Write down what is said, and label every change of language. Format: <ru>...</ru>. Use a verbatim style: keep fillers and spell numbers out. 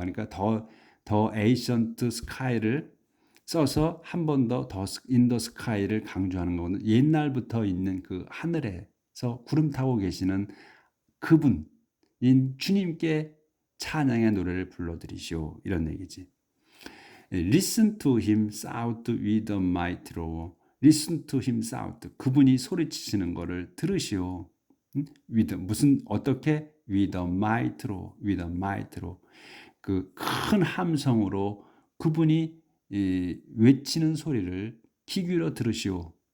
<ko>그러니까 더 더 에이션트 스카이를 써서 한 번 더 더 인더 스카이를 강조하는 거는 옛날부터 있는 그 하늘에서 구름 타고 계시는 그분인 주님께 찬양의 노래를 불러드리시오. 이런 얘기지.</ko> <en>Listen to him shout with a mighty roar. Listen to him shout.</en> <ko>그분이 소리치시는 거를 들으시오.</ko> <en>응? With a-</en> <ko>무슨 어떻게</ko> <en>with a mighty roar, with a mighty roar.</en> <ko>그큰 함성으로 그분이 이, 외치는 소리를 귀 기울여 들으시오.</ko>